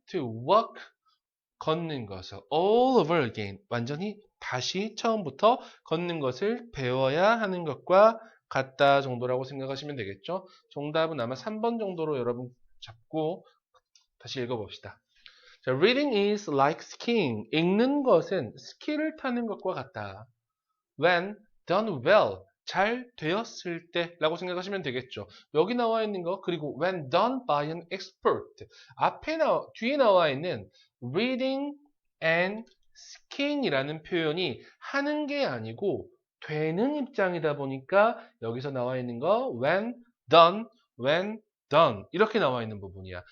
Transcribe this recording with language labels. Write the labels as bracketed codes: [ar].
[en] To walk, [ko] 걷는 것을. [en] All over again. [ko] 완전히 다시 처음부터 걷는 것을 배워야 하는 것과 같다 정도라고 생각하시면 되겠죠. 정답은 아마 3번 정도로 여러분 잡고 다시 읽어봅시다. 자, [en] reading is like skiing. [ko] 읽는 것은 스키를 타는 것과 같다. [en] When done well. [ko] 잘 되었을 때 라고 생각하시면 되겠죠. 여기 나와 있는 거 그리고 [en] when done by an expert [ko] 뒤에 나와 있는 [en] reading and skiing [ko] 이라는 표현이 하는 게 아니고 되는 입장이다 보니까 여기서 나와 있는 거 [en] when done [ko] 이렇게 나와 있는 부분이야.